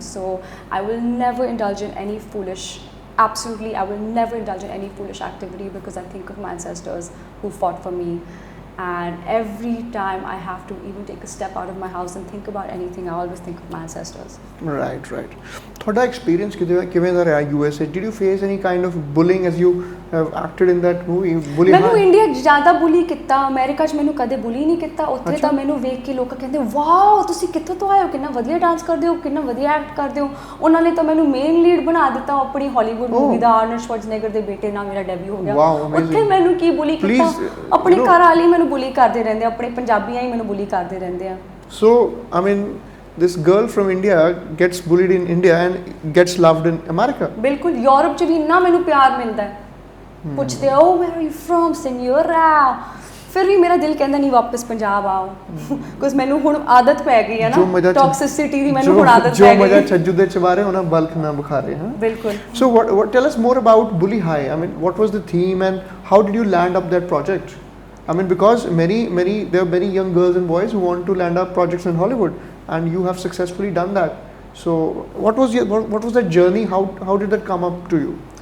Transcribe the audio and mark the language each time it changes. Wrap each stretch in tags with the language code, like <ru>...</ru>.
<en>So I will never indulge in any foolish, absolutely, I will never indulge in any foolish activity, because I think of my ancestors who fought for me. And every time I have to even take a step out of my house and think about anything, I always think of my ancestors. Right, right.</en> <pa>ਤੁਹਾਡਾ experience ਕਿਵੇਂ ਦਾ ਰਿਹਾ USA?</pa> <en>Did you face any kind of bullying as you have acted in that movie? Bully</en> <pa>ਮੈਨੂੰ India ਜ਼ਿਆਦਾ bully ਕੀਤਾ, America 'ਚ ਮੈਨੂੰ ਕਦੇ bully ਨਹੀਂ ਕੀਤਾ। ਉੱਥੇ ਤਾਂ ਮੈਨੂੰ ਵੇਖ ਕੇ ਲੋਕ ਕਹਿੰਦੇ ਵਾਓ ਤੁਸੀਂ ਕਿੱਥੋਂ ਤੋਂ ਆਏ ਹੋ, ਕਿੰਨਾ ਵਧੀਆ ਡਾਂਸ ਕਰਦੇ ਹੋ, ਕਿੰਨਾ ਵਧੀਆ ਐਕਟ ਕਰਦੇ ਹੋ। ਉਹਨਾਂ ਨੇ ਤਾਂ ਮੈਨੂੰ ਮੇਨ ਲੀਡ ਬਣਾ ਦਿੱਤਾ ਆਪਣੀ ਹਾਲੀਵੁੱਡ ਮੂਵੀ ਦਾ, ਆਰਨਲਡ ਸ਼ਵਾਰਜ਼ਨੇਗਰ ਦੇ ਬੇਟੇ ਨਾਲ ਮੇਰਾ ਡੈਬਿਊ ਹੋ ਗਿਆ। ਉੱਥੇ ਮੈਨੂੰ ਕੀ ਬੁਲੀ ਕੀਤਾ, ਆਪਣੇ ਘਰ ਵਾਲੇ ਮੈਨੂੰ ਬੁਲੀ ਕਰਦੇ ਰਹਿੰਦੇ, ਆਪਣੇ ਪੰਜਾਬੀਆਂ ਹੀ ਮੈਨੂੰ ਬੁਲੀ ਕਰਦੇ ਰਹਿੰਦੇ ਆ।</pa> <en>So I mean, this girl from India gets bullied in India and gets loved in America.</en> <pa>ਬਿਲਕੁਲ, ਯੂਰਪ 'ਚ ਵੀ ਇੰਨਾ ਮੈਨੂੰ ਪਿਆਰ ਮਿਲਦਾ ਹੈ। ਪੁੱਛਦੇ ਓ</pa> <en>where are you from</en> <pa>ਸਿਨਿਓਰਾ, ਫਿਰ ਵੀ ਮੇਰਾ ਦਿਲ ਕਹਿੰਦਾ ਨਹੀਂ ਵਾਪਸ ਪੰਜਾਬ ਆਓ, ਬਿਕਾਜ਼ ਮੈਨੂੰ ਹੁਣ ਆਦਤ ਪੈ ਗਈ ਹੈ ਨਾ ਟੌਕਸਿਸਿਟੀ ਦੀ, ਮੈਨੂੰ ਹੁਣ ਆਦਤ ਪੈ ਗਈ। ਜੋ ਮਜ਼ਾ ਛੱਜੂ ਦੇ ਚਵਾਰੇ ਉਹਨਾਂ ਬਲਖ ਨਾ ਬੁਖਾਰੇ। ਹਾਂ ਬਿਲਕੁਲ।</pa> <en>So what tell us more about Bully High? I mean, what was the theme and how did you land up that project? I mean, because there are many young girls and boys who want to land up projects in Hollywood, and you have successfully done that. So what was that journey? How did that come up to you?</en>